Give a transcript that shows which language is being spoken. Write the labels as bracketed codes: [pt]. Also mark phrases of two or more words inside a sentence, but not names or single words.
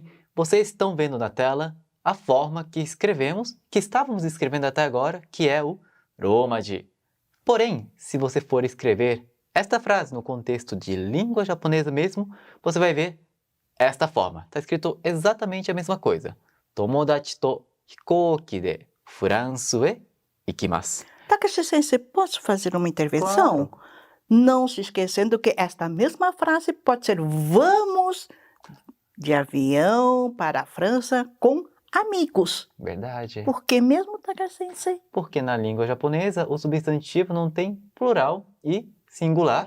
[pt] Vocês estão vendo na tela a forma que estávamos escrevendo até agora, que é o romaji. Porém, se você for escrever esta frase no contexto de língua japonesa mesmo, você vai ver esta forma. Está escrito exatamente a mesma coisa. [ja] 友達と飛行機でフランスへ行きます. [pt] Takashi-sensei, posso fazer uma intervenção? Claro. Não se esquecendo que esta mesma frase pode ser vamos de avião para a França com amigos. Verdade. Por que mesmo, Takashi-sensei? Porque na língua japonesa o substantivo não tem plural e singular.